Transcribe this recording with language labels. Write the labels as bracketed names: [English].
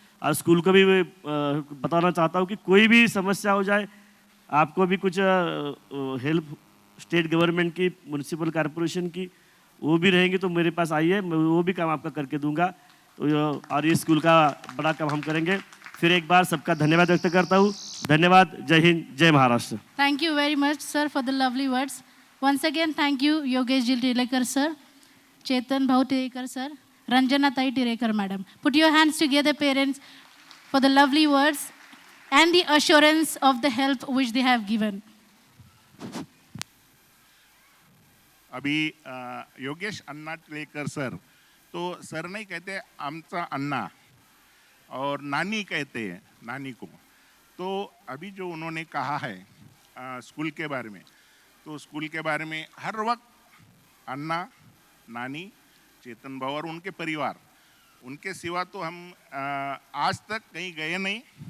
[Hindi] और स्कूल को भी बताना चाहता हूँ कि कोई भी समस्या हो जाए, आपको भी कुछ हेल्प स्टेट गवर्नमेंट की, म्यूनिसिपल कॉरपोरेशन की, वो भी रहेंगी तो मेरे पास आइए, मैं वो भी काम आपका करके दूंगा। तो और ये स्कूल का बड़ा काम हम करेंगे। फिर एक बार सबका धन्यवाद व्यक्त करता हूँ। धन्यवाद। जय हिंद, जय Maharashtra. [English] Thank you very much, sir, for the lovely words. Once again, thank you, Yogesh Ji Tilekar, sir, Chetan Bhau Tilekar, sir, Ranjana Tai Tilekar, madam. Put your hands together, parents, for the lovely words and the assurance of the help which they have given. [Hindi] अभी योगेश अन्ना टिलेकर sir, तो sir नहीं कहते आमचा अन्ना और नानी कहते हैं नानी को। तो अभी जो उन्होंने कहा है स्कूल के बारे में, तो स्कूल के बारे में हर वक्त अन्ना, नानी, चेतन भाव और उनके परिवार, उनके सिवा तो हम आज तक कहीं गए नहीं।